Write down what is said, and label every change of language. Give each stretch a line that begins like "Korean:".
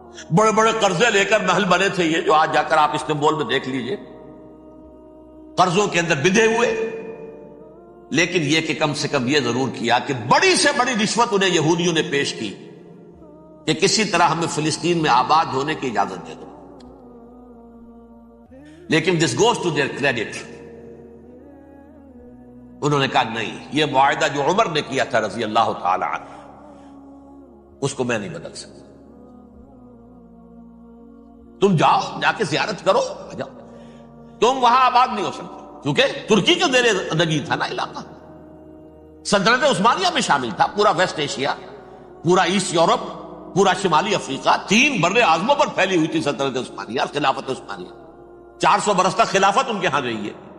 Urdu: بڑے بڑے قرضے لے کر محل بنے تھے یہ, جو آج جا کر آپ استنبول میں دیکھ لیجئے, قرضوں کے اندر بندھے ہوئے. لیکن یہ کہ کم سے کم یہ ضرور کیا کہ بڑی سے بڑی رشوت انہیں یہودیوں نے پیش کی کہ کسی طرح ہمیں فلسطین میں آباد ہونے کی اجازت دے دو.
English: لیکن this goes to their credit.
Urdu: انہوں نے کہا نہیں، یہ معاہدہ جو عمر نے کیا تھا رضی اللہ تعالی عنہ، اس کو میں نہیں بدل سکتا، تم جاؤ، جا کے زیارت کرو، جاؤ، تم وہاں آباد نہیں ہو سکتے، کیونکہ ترکی کے زیر نگین تھا نا علاقہ، سلطنت عثمانیہ میں شامل تھا، پورا ویسٹ ایشیا، پورا ایسٹ یورپ، پورا شمالی افریقہ، 3 بر اعظموں پر پھیلی ہوئی تھی سلطنت عثمانیہ، خلافت عثمانیہ، 400 برس تک خلافت ان کے ہاں رہی ہے۔